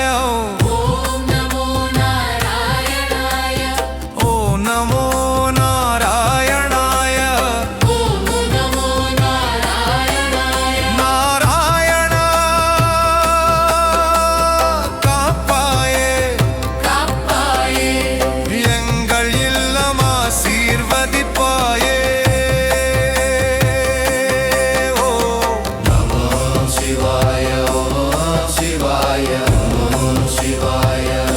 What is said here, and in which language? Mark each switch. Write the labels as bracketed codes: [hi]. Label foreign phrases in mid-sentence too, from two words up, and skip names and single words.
[sa] ॐ नमो नारायणाय ॐ नमो नारायणाय ॐ नमो नारायणाय [ta] நாராயண காப்பாயே காப்பாயே எங்கள் இல்லம் ஆசீர்வதிப்பாயே [sa] ओ नमो शिवाय ॐ शिवाय ॐ शिवाय